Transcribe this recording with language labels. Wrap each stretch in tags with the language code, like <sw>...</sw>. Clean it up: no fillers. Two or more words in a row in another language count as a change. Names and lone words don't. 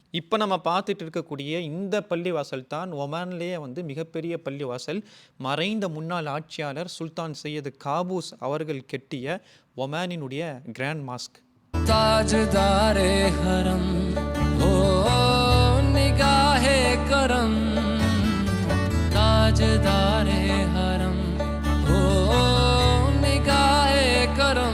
<ta>இப்போ நம்ம பார்த்துட்டு இருக்கக்கூடிய இந்த பள்ளிவாசல் தான் ஒமான்லேயே வந்து மிகப்பெரிய பள்ளிவாசல். மறைந்த முன்னாள் ஆட்சியாளர் சுல்தான் சையது காபூஸ் அவர்கள் கெட்டிய ஒமானினுடைய</ta> <en>Grand Mosque.</en> <ur>تاجدار حرم او نگاہ کرم تاجدار حرم او نگاہ کرم</ur>